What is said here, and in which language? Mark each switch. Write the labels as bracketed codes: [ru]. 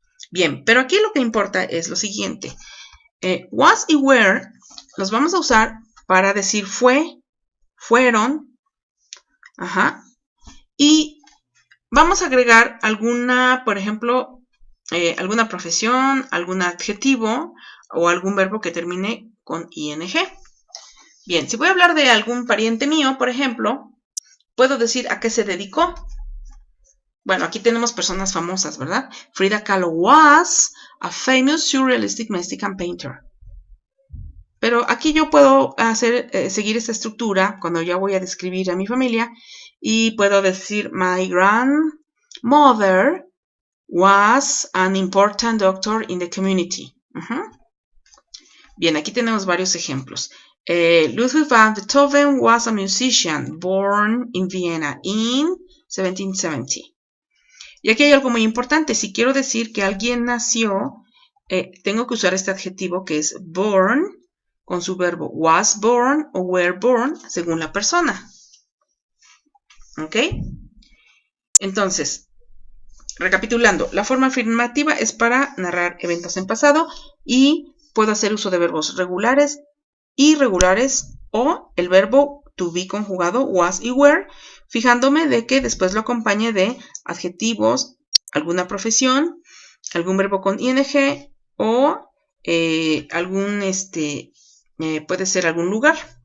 [es] Bien, pero aquí lo que importa es lo siguiente. Was y were los vamos a usar para decir fue, fueron, ajá, y vamos a agregar alguna, por ejemplo, alguna profesión, algún adjetivo o algún verbo que termine con ing. Bien, si voy a hablar de algún pariente mío, por ejemplo, puedo decir a qué se dedicó. Bueno, aquí tenemos personas famosas, ¿verdad? [en] Frida Kahlo was a famous surrealistic Mexican painter. [es] Pero aquí yo puedo seguir esta estructura cuando ya voy a describir a mi familia y puedo decir [en] my grandmother was an important doctor in the community. [es] Bien, aquí tenemos varios ejemplos. [en] Ludwig van Beethoven was a musician born in Vienna in 1770. [es] Y aquí hay algo muy importante. Si quiero decir que alguien nació, tengo que usar este adjetivo que es born, con su verbo was born o were born, según la persona. ¿Ok? Entonces, recapitulando, la forma afirmativa es para narrar eventos en pasado y puedo hacer uso de verbos regulares, irregulares o el verbo to be conjugado was y were, fijándome de que después lo acompañe de adjetivos, alguna profesión, algún verbo con ing o algún, puede ser algún lugar.